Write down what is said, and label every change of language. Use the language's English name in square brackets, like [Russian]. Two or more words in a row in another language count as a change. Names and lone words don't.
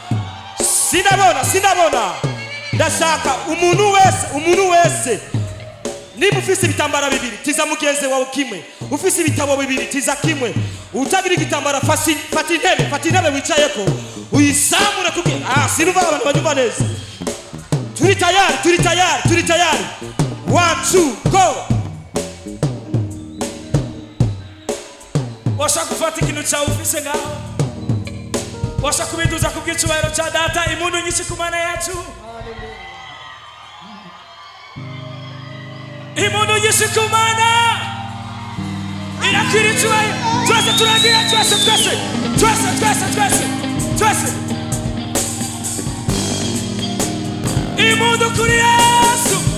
[Rundi] Sindabona ndashaka umuntu wese niba ufise ibitambara bibiri tiza mugenzi wawe kimwe, ufise ibitabo bibiri tiza kimwe, utagira igitambara fata intebe wicayeko uyisamure kugira sinuva abantu banyumva neza. Turi tayari 1 2 go. Washa kufata ikintu cyawe ufise ngaho, washa kubiduza kubw'icyubahiro cya data, impundu nyinshi ku Mana yacu, impundu nyinshi ku Mana irakwiriye icyubahiro. Twese turagira, twese impundu kuri Yesu.